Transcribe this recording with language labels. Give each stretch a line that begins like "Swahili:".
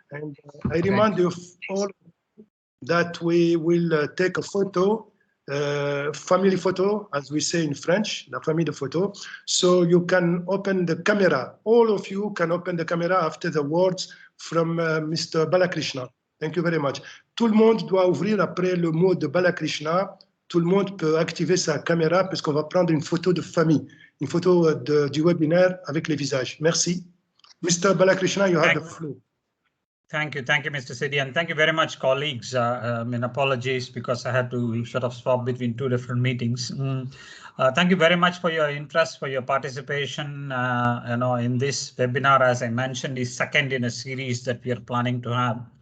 English: And I remind you all that we will take a photo, family photo, as we say in French,
French: la famille de photo.
English: So you can open the camera. All of you can open the camera after the words from Mr. Balakrishna. Thank you very much.
French: Tout le monde doit ouvrir après le mot de Balakrishna. Tout le monde peut activer sa caméra parce qu'on va prendre une photo de famille, une photo du webinaire avec les visages. Merci. Mr.
English: Balakrishna, you have the floor. Thank you, Mr. Sidi, and thank you very much, colleagues. Apologies because I had to sort of swap between two different meetings. Thank you very much for your interest, for your participation. In this webinar, as I mentioned, is second in a series that we are planning to have.